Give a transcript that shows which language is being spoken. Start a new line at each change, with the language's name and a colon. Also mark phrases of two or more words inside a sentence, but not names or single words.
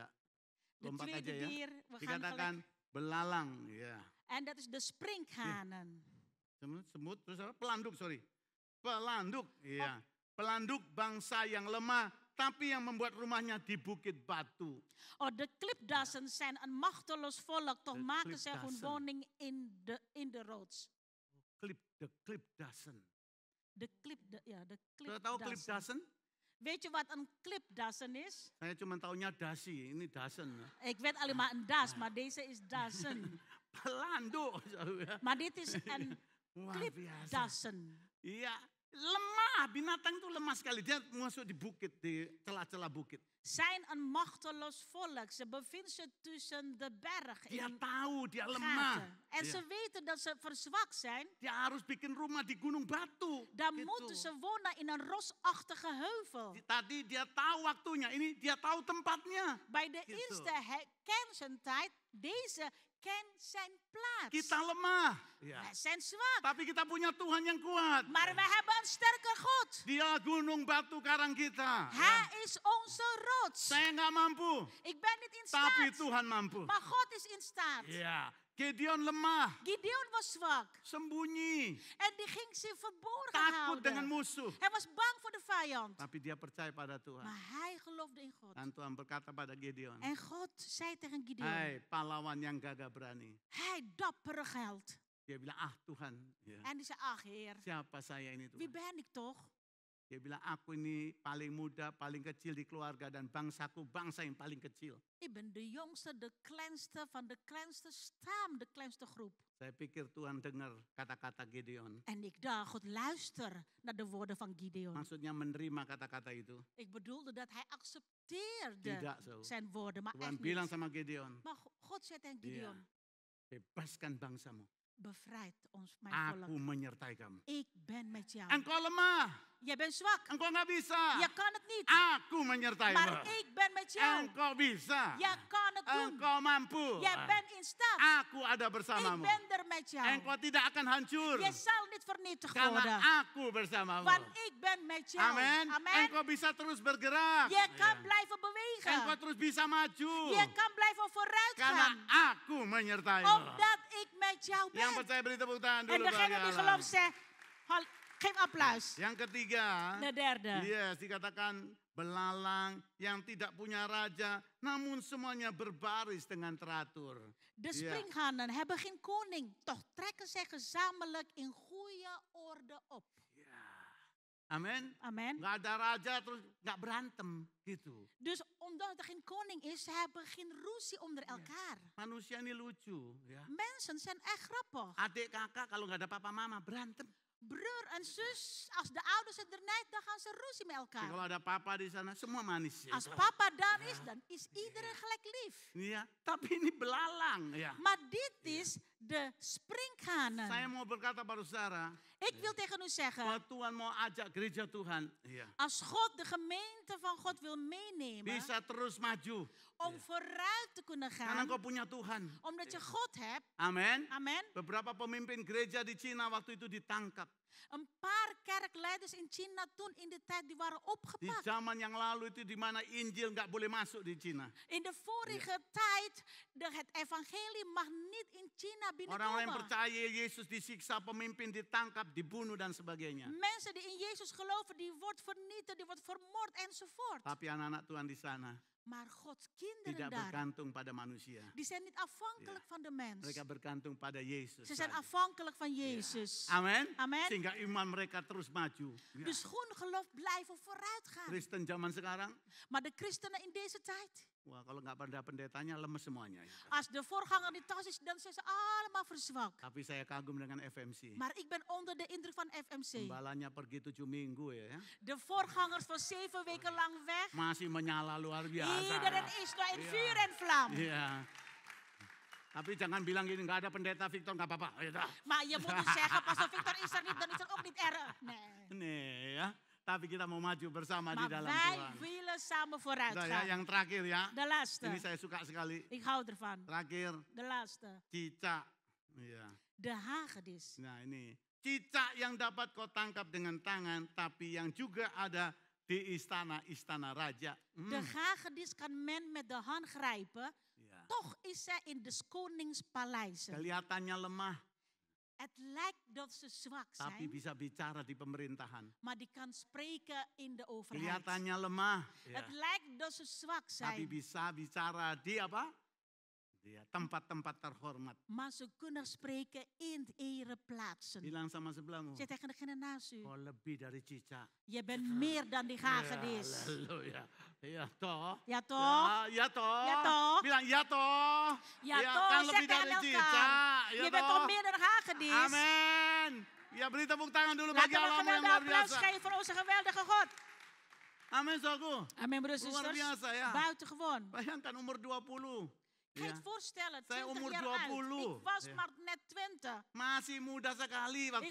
Dutch: De
Indonesian: lompat aja
Dutch: tweede
Indonesian: ya.
Dutch: dier, we gaan
Indonesian: Dikatakan
Dutch: gelijk.
Indonesian: belalang, ya.
Dutch: En dat is de sprinkhanen.
Indonesian: Semut, terus apa? Pelanduk, sorry. Pelanduk, iya. Pelanduk bangsa yang lemah, tapi yang membuat rumahnya di bukit batu.
Dutch: Oh, de klipdassen zijn een machteloos volk, toch De maken zij hun klipdassen. woning in de rots. De klipdassen. De
Indonesian: Sudah tahu
Dutch: klipdassen. klipdassen? Weet je wat een klipdassen is?
Indonesian: Saya cuma taunya dasi, ini dassen.
Dutch: Ik weet alleen maar een das, maar deze is dassen.
Indonesian: Pelanduk.
Dutch: Maar dit is een
Indonesian: Luar biasa.
Dutch: klipdassen.
Indonesian: Iya, lemah. Binatang itu lemah sekali. Dia masuk di bukit, di celah-celah bukit.
Dutch: Zijn een machteloos volk. Ze bevinden zich tussen de bergen.
Indonesian: Dia
Dutch: in
Indonesian: tahu dia lemah.
Dutch: gaten. En
Indonesian: Iya.
Dutch: ze weten dat ze verzwakt zijn.
Indonesian: Dia harus bikin rumah di gunung batu.
Dutch: Dan
Indonesian: gitu.
Dutch: moeten ze wonen in een rosachtige heuvel.
Indonesian: Tadi dia tahu waktunya, ini dia tahu tempatnya.
Dutch: Bij de
Indonesian: Gitu.
Dutch: eerste kernzentijd, deze kent zijn plaats.
Indonesian: Kita lemah. Ya.
Dutch: Wij zijn zwak.
Indonesian: Tapi kita punya Tuhan yang kuat.
Dutch: Maar wij hebben een sterke God.
Indonesian: Dia gunung batu karang kita.
Dutch: Hij is onze rots.
Indonesian: Saya nggak mampu,
Dutch: Ik ben niet in
Indonesian: tapi
Dutch: staat.
Indonesian: Tuhan mampu.
Dutch: Maar God is in staat.
Indonesian: Ya, Gideon lemah,
Dutch: Gideon was zwak.
Indonesian: sembunyi,
Dutch: En die ging zich verborgen
Indonesian: takut dengan
Dutch: houden.
Indonesian: musuh.
Dutch: Hij was bang voor de vijand.
Indonesian: Tapi dia percaya pada Tuhan.
Dutch: Maar hij geloofde in God.
Indonesian: Dan Tuhan berkata pada Gideon,
Dutch: En God zei tegen Gideon.
Indonesian: hai pahlawan yang gagah berani.
Dutch: Hij dappere geld.
Indonesian: Dia bilang, ah Tuhan, ya,
Dutch: En die zei, ach Heer,
Indonesian: siapa saya ini
Dutch: wie
Indonesian: Tuhan?
Dutch: ben ik toch?
Indonesian: Dia bilang, aku ini paling muda, paling kecil di keluarga dan bangsaku bangsa yang paling kecil.
Dutch: Ik ben de jongste, de kleinste van de kleinste stam, de kleinste groep.
Indonesian: Saya pikir Tuhan dengar kata-kata Gideon.
Dutch: En ik dacht, God luister naar de woorden van Gideon.
Indonesian: Maksudnya menerima kata-kata itu.
Dutch: Ik bedoelde dat hij accepteerde
Indonesian: Tidak zo.
Dutch: zijn woorden, maar
Indonesian: Tuhan
Dutch: echt
Indonesian: bilang
Dutch: niet.
Indonesian: sama Gideon,
Dutch: Maar God zei tegen
Indonesian: Iya.
Dutch: Gideon,
Indonesian: bebaskan bangsamu.
Dutch: bevrijd ons, mijn
Indonesian: Aku
Dutch: volk.
Indonesian: menyertai kamu.
Dutch: Ik ben met jou.
Indonesian: Engkau lemah,
Dutch: Jij bent zwak.
Indonesian: engkau nggak bisa.
Dutch: Je kan het niet.
Indonesian: Aku menyertaimu.
Dutch: Maar ik ben met jou.
Indonesian: Engkau bisa.
Dutch: Jij kan het doen.
Indonesian: Engkau mampu.
Dutch: Jij bent in staat.
Indonesian: Aku ada
Dutch: Ik
Indonesian: bersamamu.
Dutch: ben er met jou.
Indonesian: Engkau tidak akan hancur.
Dutch: Je zal niet vernietigd
Indonesian: Karena
Dutch: worden.
Indonesian: aku bersamamu.
Dutch: Want ik ben met jou.
Indonesian: Amin.
Dutch: Amen.
Indonesian: Engkau bisa terus bergerak.
Dutch: Je kan
Indonesian: Iya.
Dutch: blijven
Indonesian: Engkau
Dutch: bewegen.
Indonesian: terus bisa maju.
Dutch: Je kan blijven vooruit
Indonesian: Karena
Dutch: gaan.
Indonesian: aku menyertaimu.
Dutch: Omdat ik met jou
Indonesian: Yang
Dutch: ben.
Indonesian: percaya beri tepuk tangan
Dutch: En
Indonesian: dulu bagi
Dutch: degene die
Indonesian: Allah.
Dutch: gelooft zegt, geef applaus.
Indonesian: Yang ketiga,
Dutch: De derde.
Indonesian: yes, dikatakan belalang yang tidak punya raja, namun semuanya berbaris dengan teratur.
Dutch: De Ja. springhanen hebben geen koning, toch trekken zij gezamenlijk in goede orde op.
Indonesian: Amin.
Dutch: Amen.
Indonesian: Nggak ada raja terus nggak berantem gitu.
Dutch: Dus omdat er geen koning is, ze hebben geen ruzie onder elkaar.
Indonesian: Manusia ini lucu ya.
Dutch: Mensen zijn echt grappig.
Indonesian: Adik kakak kalau nggak ada papa mama berantem.
Dutch: Broer en zus, als de ouders het er niet, dan gaan ze ruzie met
Indonesian: Tapi
Dutch: elkaar.
Indonesian: kalau ada papa di sana semua manis. Ya.
Dutch: Als papa daar is, dan is iedereen gelijk lief.
Indonesian: Iya, tapi ini belalang ya.
Dutch: Maar dit is de springhanen.
Indonesian: Saya mau berkata pada saudara,
Dutch: Ik wil tegen u zeggen,
Indonesian: kalau Tuhan mau ajak gereja Tuhan, iya,
Dutch: als God de gemeente van God wil meenemen,
Indonesian: bisa terus maju.
Dutch: om vooruit te kunnen
Indonesian: Karena
Dutch: gaan,
Indonesian: kau punya Tuhan.
Dutch: omdat je God hebt.
Indonesian: Amin.
Dutch: Amen.
Indonesian: Beberapa pemimpin gereja di Cina waktu itu ditangkap.
Dutch: Een paar kerkleiders in China toen in de tijd die waren
Indonesian: Di
Dutch: opgepakt.
Indonesian: zaman yang lalu itu di mana Injil nggak boleh masuk di Cina.
Dutch: In de vorige tijd, het evangelie mag niet in China
Indonesian: Orang-orang yang
Dutch: binnenkomen.
Indonesian: percaya Yesus disiksa, pemimpin ditangkap, dibunuh dan sebagainya.
Dutch: Mensen die in Jezus geloven, die wordt vernietigd, die wordt vermoord enzovoort.
Indonesian: Tapi anak-anak Tuhan di sana
Dutch: Maar Gods kinderen
Indonesian: tidak
Dutch: daar,
Indonesian: bergantung pada manusia.
Dutch: die zijn niet afhankelijk van de mens.
Indonesian: Mereka bergantung pada Yesus.
Dutch: Ze zijn
Indonesian: saja.
Dutch: afhankelijk van Jezus.
Indonesian: Amin.
Dutch: Amen.
Indonesian: Sehingga iman mereka terus maju. Ya.
Dutch: Dus hun geloof blijven vooruit gaan.
Indonesian: Kristen zaman sekarang,
Dutch: Maar de christenen in deze tijd,
Indonesian: wah kalau nggak pada pendetanya lemes semuanya. Ya.
Dutch: als de voorganger niet thuis is, dan zijn ze allemaal verzwakt.
Indonesian: Tapi saya kagum dengan FMC.
Dutch: Maar ik ben onder de indruk van FMC.
Indonesian: Gembalanya pergi 7 minggu ya.
Dutch: De voorgangers van 7 weken lang weg.
Indonesian: Masih menyala luar biasa.
Dutch: Iedereen is nog in vuur en vlam.
Indonesian: Iya. Tapi jangan bilang gini, nggak ada pendeta Victor, nggak apa-apa. Ya dah.
Dutch: Maar je moet niet zeggen, Pastor Victor is er niet, dan is er ook niet erg. Nee.
Indonesian: Nih ya. Tapi kita mau maju bersama di
Dutch: Maar
Indonesian: dalam
Dutch: wij
Indonesian: Tuhan.
Dutch: willen samen vooruit
Indonesian: Udah ya,
Dutch: gaan.
Indonesian: yang terakhir ya.
Dutch: De laatste.
Indonesian: Ini saya suka sekali.
Dutch: Ik hou ervan.
Indonesian: Terakhir,
Dutch: De laatste.
Indonesian: cicak. Iya.
Dutch: De hagedis.
Indonesian: Nah ini, cicak yang dapat kau tangkap dengan tangan, tapi yang juga ada di istana raja.
Dutch: De hagedis kan men met de hand grijpen.
Indonesian: Iya.
Dutch: Toch is zij in de koningspaleizen.
Indonesian: Kelihatannya lemah,
Dutch: Het lijkt dat ze zwak
Indonesian: tapi
Dutch: zijn,
Indonesian: bisa bicara di pemerintahan.
Dutch: maar die kan spreken in de overheid.
Indonesian: Kelihatannya lemah, ya.
Dutch: Het lijkt dat ze zwak
Indonesian: Tapi
Dutch: zijn,
Indonesian: bisa bicara di apa? Di tempat-tempat terhormat.
Dutch: maar ze kunnen spreken in ereplaatsen.
Indonesian: Bilang sama sebelahmu,
Dutch: Zeg tegen degene naast u,
Indonesian: kau lebih dari cicak.
Dutch: je bent meer dan die hagedis.
Indonesian: Haleluya. Ya toh.
Dutch: Ja toch?
Indonesian: Ya toh.
Dutch: Ja toh?
Indonesian: Bilang ya toh.
Dutch: Ja
Indonesian: Ya,
Dutch: toch,
Indonesian: kan
Dutch: zeg
Indonesian: lebih
Dutch: tegen
Indonesian: dari
Dutch: elkaar.
Indonesian: cicak. Ya
Dutch: Je bent
Indonesian: toh.
Dutch: toch meer dan hagedis?
Indonesian: Amin. Ya beri tepuk tangan dulu bagi
Dutch: Laten we
Indonesian: Allah yang
Dutch: geweldig
Indonesian: luar
Dutch: applaus
Indonesian: biasa.
Dutch: geven voor onze geweldige God.
Indonesian: Amin saudaraku.
Dutch: Amen, broeders en
Indonesian: Luar
Dutch: zusters.
Indonesian: biasa ya.
Dutch: Buitengewoon.
Indonesian: Bayangkan umur 20.
Dutch: Kan je
Indonesian: Ya.
Dutch: het voorstellen,
Indonesian: Saya
Dutch: 20
Indonesian: umur
Dutch: jaar
Indonesian: 20.
Dutch: oud. Ik was Ja. maar net 20.
Indonesian: Masih muda sekali waktu